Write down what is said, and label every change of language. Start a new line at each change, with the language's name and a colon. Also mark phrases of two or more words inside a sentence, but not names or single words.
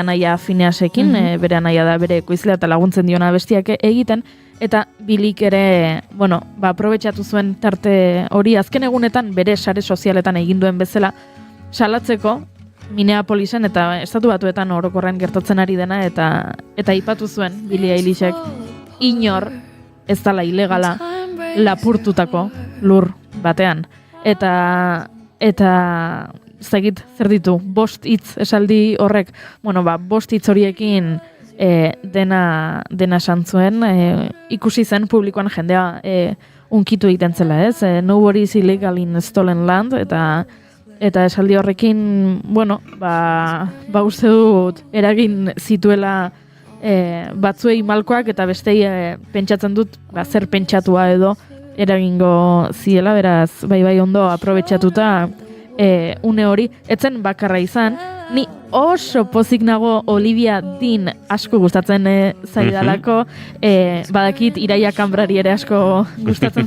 Basque: anaia Phineasekin, bere anaia da bere ekoizlea eta laguntzen diona abestiak egiten, eta Billyk ere, aprobetxatu zuen tarte hori azken egunetan bere sare sozialetan egin duen bezala salatzeko Minneapolisen eta estatu batuetan orokorren gertatzen ari dena eta aipatu zuen Billie Eilishek inor ez dala ilegala lapurtutako lur batean. Eta zegit zer ditu, 5 hitz esaldi horrek, 5 hitz horiekin dena santzuen, ikusi zen publikoan jendea unkitu egiten zela, ez?
English: Nobody is illegal in stolen land,
Basque: eta esaldi horrekin, uste dut eragin zituela batzuei malkoak eta bestei pentsatzen dut zer pentsatua edo eragingo ziela, beraz bai ondo aprobetxatuta une hori, etzen bakarra izan, ni oso pozik nago Olivia Dean asko gustatzen zaidalako, badakit Iraia Kambrari ere asko gustatzen